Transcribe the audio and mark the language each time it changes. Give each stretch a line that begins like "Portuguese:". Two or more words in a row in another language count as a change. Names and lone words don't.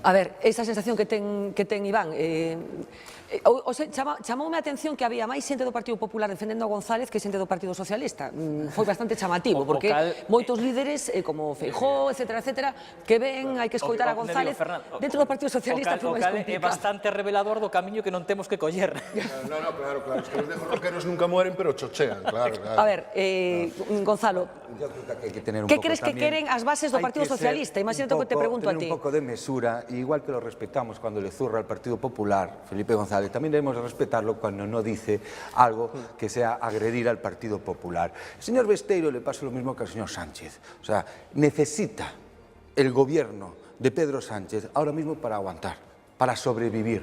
Galician: A ver, esa sensación que ten Iván, chamoume a atención que había máis xente do Partido Popular defendendo a González que xente do Partido Socialista. Foi bastante chamativo, porque moitos líderes, como Feijóo, etcétera, que ven, hai que escoitar a González, dentro do Partido Socialista foi máis complicado. É bastante revelador do camiño que non temos que coller.
Spanish: No, claro, es que los viejos roqueros nunca mueren, pero chochean, claro. A ver, Gonzalo, ¿qué crees que quieren
Galician: as bases do Partido Socialista?
Spanish: Imagínate que te pregunto a ti. Tener un poco de mesura, igual que lo respetamos cuando le zurra al Partido Popular, Felipe González, también debemos respetarlo cuando no dice algo que sea agredir al Partido Popular. El señor Besteiro le pasa lo mismo que al señor Sánchez. O sea, necesita el gobierno de Pedro Sánchez ahora mismo para aguantar, para sobrevivir.